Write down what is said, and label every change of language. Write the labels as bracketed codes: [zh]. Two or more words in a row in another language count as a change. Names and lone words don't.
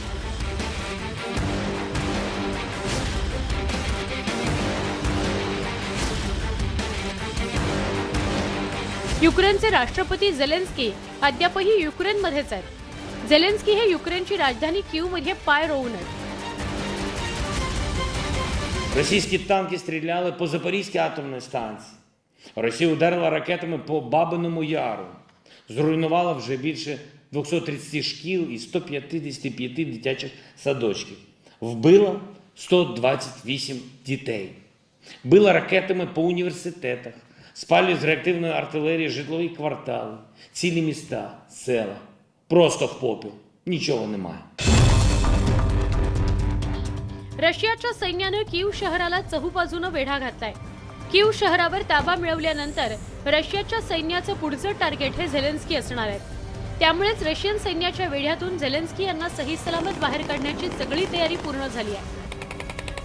[mr] युक्रेनचे राष्ट्रपती झेलेन्स्की अद्यापही युक्रेनमध्येच आहेत. झेलेन्स्की हे युक्रेनची राजधानी कीवमध्ये पाय रोवून आहेत. [uk] Російські танки стріляли по Запорізькій атомній станції. Росія ударила ракетами по Бабиному Яру. Зруйнувала вже більше 230 шкіл і 155 дитячих садочків. Вбила 128 дітей. Била ракетами по університетах. Спалює з реактивної артилерії житлові квартали, цілі міста, села. Просто в попіл. Нічого немає. [mr] रशियाच्या सैन्यानं कीव शहराला चहूबाजूनं वेढा घातलाय. कीव शहरावर ताबा मिळवल्यानंतर रशियाच्या सैन्याचं पुढचं टार्गेट हे झेलेन्स्की असणार आहेत. त्यामुळेच रशियन सैन्याच्या वेढ्यातून झेलेन्स्की यांना सही सलामत बाहेर काढण्याची सगळी तयारी पूर्ण झाली आहे.